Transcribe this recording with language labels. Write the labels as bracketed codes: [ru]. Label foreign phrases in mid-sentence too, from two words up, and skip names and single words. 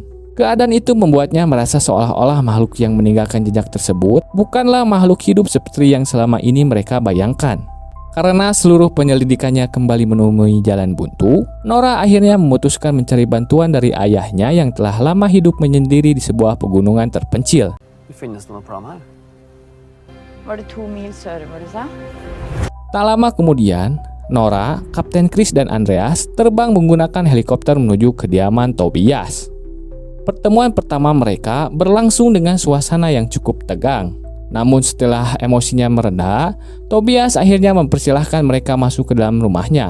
[id] Keadaan itu membuatnya merasa seolah-olah makhluk yang meninggalkan jejak tersebut bukanlah makhluk hidup seperti yang selama ini mereka bayangkan. Karena seluruh penyelidikannya kembali menemui jalan buntu, Nora akhirnya memutuskan mencari bantuan dari ayahnya yang telah lama hidup menyendiri di sebuah pegunungan terpencil. [no] Det finnes noe plan her. Var det 2 mil sørover, du sa? [id] Tak lama kemudian, Nora, Kapten Chris, dan Andreas terbang menggunakan helikopter menuju kediaman Tobias. Pertemuan pertama mereka berlangsung dengan suasana yang cukup tegang. Namun setelah emosinya mereda, Tobias akhirnya mempersilahkan mereka masuk ke dalam rumahnya.